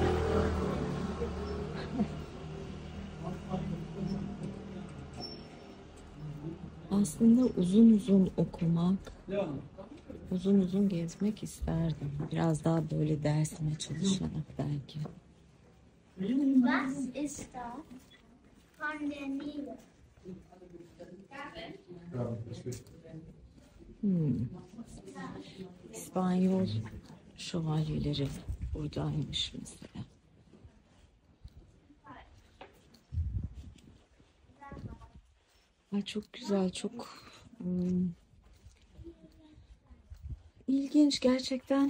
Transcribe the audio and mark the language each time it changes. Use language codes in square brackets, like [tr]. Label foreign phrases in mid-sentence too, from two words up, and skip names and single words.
[tr] Aslında uzun uzun okumak, uzun uzun gezmek isterdim. Biraz daha böyle dersime çalışarak belki. [de] Was ist da von der Nele? [tr] İspanyol şövalyeleri buradaymış mesela. Ay çok güzel, çok ilginç gerçekten.